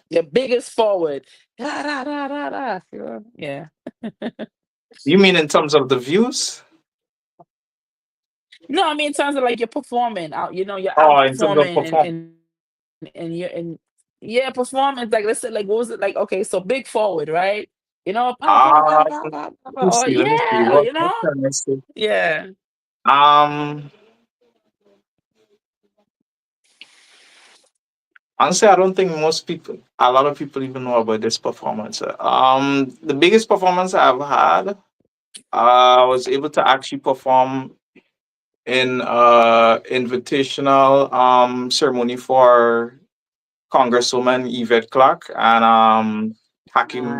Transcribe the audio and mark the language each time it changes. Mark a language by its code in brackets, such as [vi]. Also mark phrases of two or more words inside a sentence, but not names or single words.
[en] Your biggest forward. Da, da, da, da, da. Yeah. You mean in terms of the views? No, I mean in terms of like you're performing out, you're out Oh, in terms of performing perform. and you're in yeah, performance. Like let's say like what was it like? Okay, so big forward, right? Pa pa pa pa Let pa pa pa. me Oh see. Let me see. yeah, What can I say? yeah. Um, Honestly, I don't think a lot of people even know about this performance. The biggest performance I've had, I was able to actually perform in invitational ceremony for Congresswoman Yvette Clark and Hakim